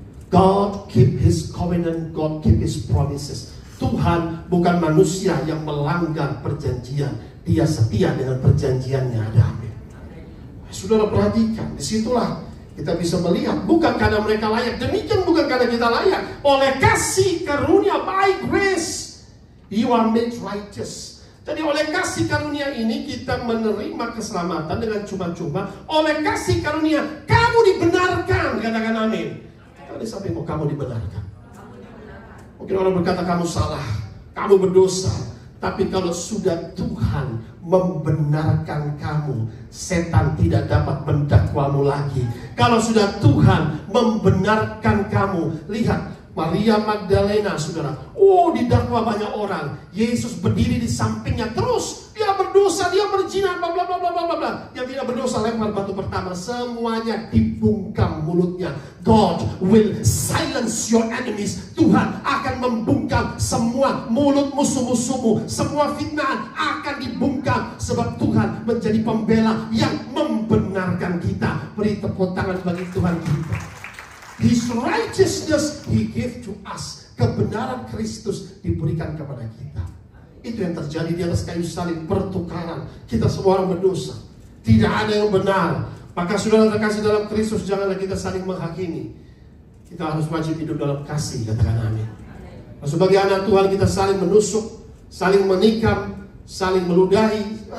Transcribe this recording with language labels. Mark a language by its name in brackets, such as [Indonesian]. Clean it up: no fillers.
[English] God keep His covenant, God keep His promises. [Indonesian] Tuhan bukan manusia yang melanggar perjanjian. Dia setia dengan perjanjiannya. Ada amin. Saudara perhatikan, disitulah kita bisa melihat, bukan karena mereka layak. Demikian bukan karena kita layak. Oleh kasih karunia, [English] by grace, you are made righteous. [Indonesian] Jadi oleh kasih karunia ini kita menerima keselamatan dengan cuma-cuma. Oleh kasih karunia kamu dibenarkan. Katakan amin. Di sampingmu, kamu dibenarkan. Mungkin orang berkata kamu salah, kamu berdosa. Tapi kalau sudah Tuhan membenarkan kamu, setan tidak dapat mendakwamu lagi. Kalau sudah Tuhan membenarkan kamu, lihat Maria Magdalena, saudara. Oh, didakwa banyak orang. Yesus berdiri di sampingnya terus. Dia berdosa, dia berzina, bla bla bla bla bla bla. Yang tidak berdosa lempar batu pertama. Semuanya dibungkam mulutnya. [English] God will silence your enemies. [Indonesian] Tuhan akan membungkam semua mulut musuh-musuhmu. Semua fitnah akan dibungkam. Sebab Tuhan menjadi pembela yang membenarkan kita. Beri tepuk tangan bagi Tuhan kita. [English] His righteousness He gave to us. [Indonesian] Kebenaran Kristus diberikan kepada kita. Itu yang terjadi di atas kayu salib, pertukaran. Kita semua orang berdosa. Tidak ada yang benar. Maka saudara terkasih dalam Kristus, janganlah kita saling menghakimi. Kita harus wajib hidup dalam kasih. Katakan amin. Sebagai anak Tuhan kita saling menusuk, saling menikam, saling meludahi.